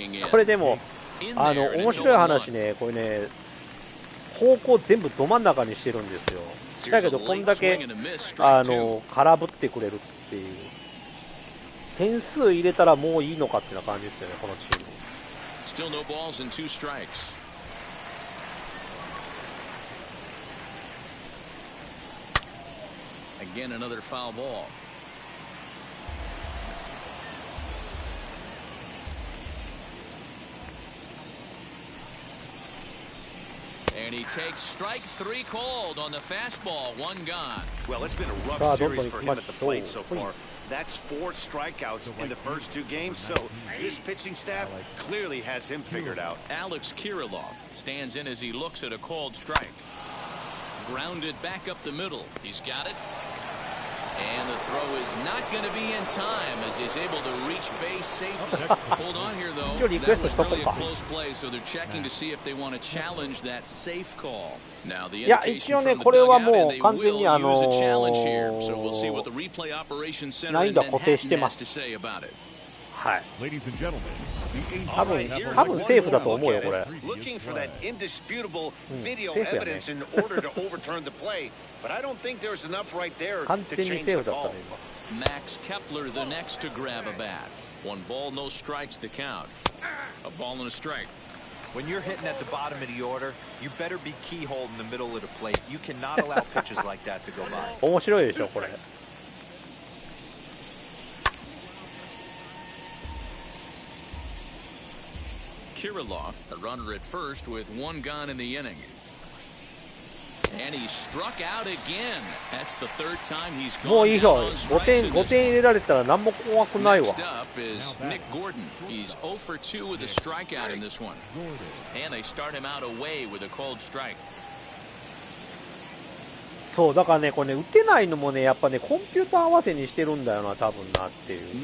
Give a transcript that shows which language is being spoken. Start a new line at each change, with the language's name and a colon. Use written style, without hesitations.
Japanese: これでも面白い話ね、これね、方向全部ど真ん中にしてるんですよ。だけどこんだけ空振ってくれるっていう。点数入れたらもういいのかっていう感じですよね、このチーム。
English: Still no balls and 2 strikes. Again, another foul ball. And he takes strike 3 called on the fastball. 1 gone. Well, it's been a rough series for him at the plate so far. That's 4 strikeouts in the first 2 games, so this pitching staff clearly has him figured out. Alex Kirilloff stands in as he looks at a called strike. Grounded back up the middle. He's got it. And the throw is not going to be in time as he's able to reach base safely. Hold on here, though. That was really a close play, so they're checking to see if they want to challenge that safe call. Now the indication from the dugout, and they will use a challenge here. So we'll see what the replay operations center in Manhattan has to say about it.
Japanese: はい。
English: Ladies and gentlemen,
Japanese: 多分セーフだと思うよこれ。
English: Looking for that indisputable video evidence in order to overturn the play, but I don't think there's enough right there to change the call. Max Kepler the next to grab a bat. 1 ball, no strikes to count. A ball and a strike. When you're hitting at the bottom of the order, you better be keyhole in the middle of the plate. You cannot allow pitches like that to go by.
Japanese: 面白いでしょこれ。
English: Kirilloff, the runner at first with 1 gone in the inning. And he struck out again. That's the 3rd time he's gone.
Japanese: もういいよ。 5点入れられたら何も怖くないわ。
English: Next up is Nick Gordon. He's 0 for 2 with a strikeout in this one. And they start him out away with a called strike.
Japanese: そうだからね、これね、打てないのもね、やっぱね、コンピューター合わせにしてるんだよな、多分なっていう。